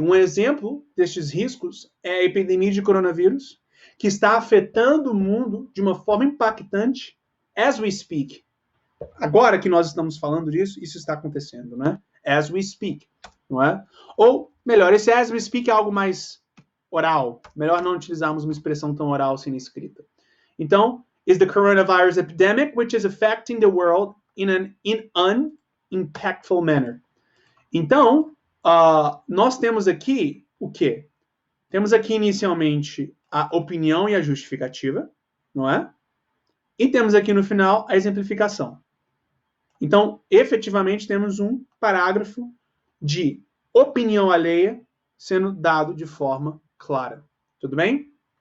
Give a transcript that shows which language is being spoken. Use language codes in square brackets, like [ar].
[pt] Um exemplo destes riscos é a epidemia de coronavírus, que está afetando o mundo de uma forma impactante [en] as we speak. [pt] Agora que nós estamos falando disso, isso está acontecendo, né? [en] As we speak, [pt] não é? Ou, melhor, esse as we speak é algo mais oral. Melhor não utilizarmos uma expressão tão oral assim escrita. Então, [en] is the coronavirus epidemic which is affecting the world in an impactful manner. [pt] Então, nós temos aqui o quê? Temos aqui inicialmente a opinião e a justificativa, não é? E temos aqui no final a exemplificação. Então, efetivamente, temos um parágrafo de opinião alheia sendo dado de forma clara. Tudo bem?